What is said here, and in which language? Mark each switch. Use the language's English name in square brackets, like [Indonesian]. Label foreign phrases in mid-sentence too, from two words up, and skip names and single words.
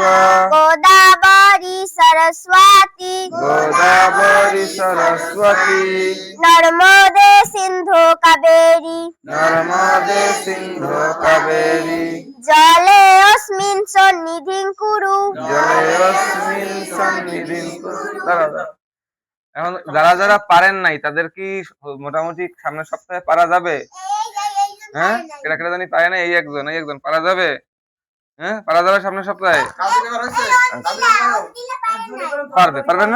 [Sanskrit] गोदावरी सरस्वती गोदावरी सरस्वती नर्मदे सिंधु कावेरी नर्मदे सिंधु कावेरी जले अस्मिन् सन्निधिं कुरु जले अस्मिन् सन्निधिं कुरु। [Bangla] দাঁড়াও, দাঁড়াও। এখন যারা যারা পারেন নাই তাদের কি মোটামুটি সামনের সপ্তাহে পারা যাবে? হ্যাঁ, কেটা কেটা জানি পারে না, এই একজন পারা যাবে? হ্যাঁ, পারা যাবে সামনের সপ্তাহে? পারবে না?